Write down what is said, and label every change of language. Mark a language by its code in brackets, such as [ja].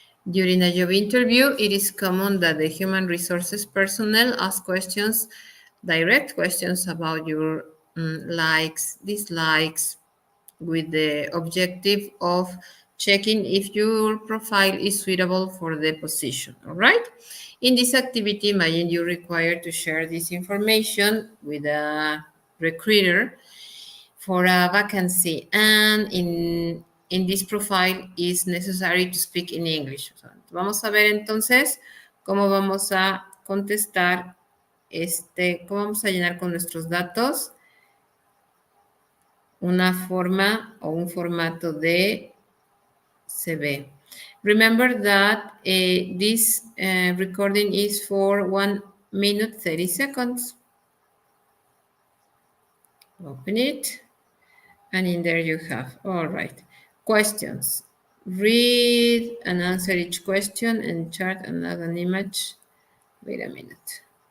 [en] During a job interview, it is common that the human resources personnel ask questions, direct questions about your likes, dislikes, with the objective of checking if your profile is suitable for the position, all right? In this activity, imagine you're required to share this information with a recruiter for a vacancy, and in this profile is necessary to speak in English. [es] Vamos a ver entonces cómo vamos a contestar cómo vamos a llenar con nuestros datos una forma o un formato de CV. [en] Remember that this recording is for 1 minute 30 seconds. Open it. And in there you have, all right, questions. Read and answer each question and chart and add an image. Wait a minute.